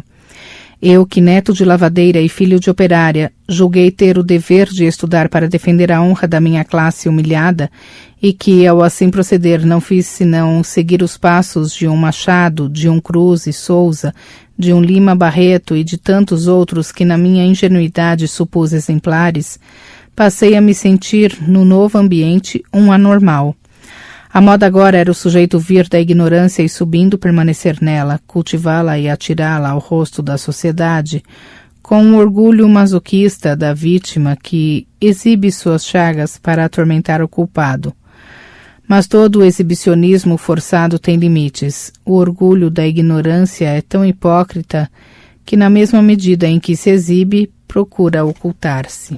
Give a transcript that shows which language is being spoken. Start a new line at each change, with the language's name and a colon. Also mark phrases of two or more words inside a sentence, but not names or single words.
Portuguese: Eu, que neto de lavadeira e filho de operária, julguei ter o dever de estudar para defender a honra da minha classe humilhada e que, ao assim proceder, não fiz senão seguir os passos de um Machado, de um Cruz e Souza, de um Lima Barreto e de tantos outros que na minha ingenuidade supus exemplares, passei a me sentir, no novo ambiente, um anormal. A moda agora era o sujeito vir da ignorância e subindo permanecer nela, cultivá-la e atirá-la ao rosto da sociedade, com um orgulho masoquista da vítima que exibe suas chagas para atormentar o culpado. Mas todo o exibicionismo forçado tem limites. O orgulho da ignorância é tão hipócrita que, na mesma medida em que se exibe, procura ocultar-se.